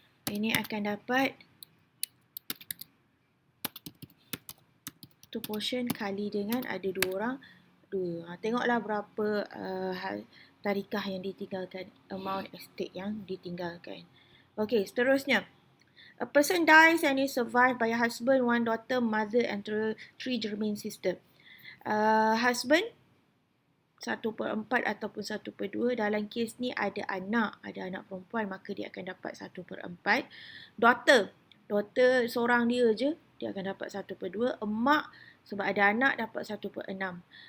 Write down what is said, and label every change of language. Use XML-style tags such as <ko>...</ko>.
<ms>Ini akan dapat 1 portion kali dengan ada 2 orang. 2. Tengoklah berapa tarikah yang ditinggalkan. Amount estate yang ditinggalkan. Okey, seterusnya.</ms> <en>A person dies and is survived by a husband, 1 daughter, mother and 3 germane sister.</en> <ms>Husband 1/4 ataupun 1/2. Dalam kes ni ada anak perempuan, maka dia akan dapat 1/4. Daughter seorang dia je, dia akan dapat 1/2. Emak sebab ada anak dapat 1/6.</ms>